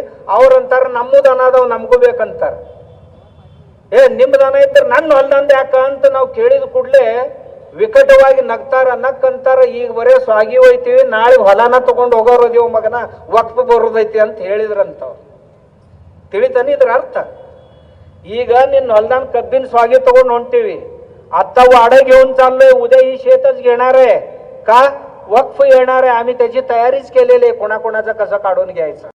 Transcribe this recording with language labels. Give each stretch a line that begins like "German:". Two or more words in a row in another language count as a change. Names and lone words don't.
Kannada: ಅವ್ರಂತಾರ ನಮ್ಮದು ದನ ಅದಾವ, ನಮಗೂ ಬೇಕಂತಾರ. ನಿಮ್ಮ ದನ ಇದ್ರೆ ನನ್ನ ಹೊಲ್ದಂದ ಯಾಕ ಅಂತ ನಾವು ಕೇಳಿದ ಕೂಡಲೇ ವಿಕಟವಾಗಿ ನಗ್ತಾರ. ನಕ್ಕಂತಾರ, ಈಗ ಬರೇ ಸ್ವಾಗಿ ಒಯ್ತೀವಿ, ನಾಳೆ ಹೊಲನ ತಗೊಂಡು ಹೋಗೋರದೀವ ಮಗನ, ವಕ್ಫ್ ಬರೋದೈತಿ ಅಂತ ಹೇಳಿದ್ರಂತವ್ರು. ತಿಳಿತಾನೆ ಇದ್ರ ಅರ್ಥ? ಈಗ ನಿನ್ ಹೊಲದಾನ ಕಬ್ಬಿನ ಸ್ವಾಗಿ ತಗೊಂಡ ಹೊಂಟಿವಿ
Marathi: आता वाडा घेऊन चाललोय उद्या ही शेतच घेणार आहे का वक्फ येणार आहे आम्ही त्याची तयारीच केलेली आहे कोणाकोणाचा कसं काढून घ्यायचं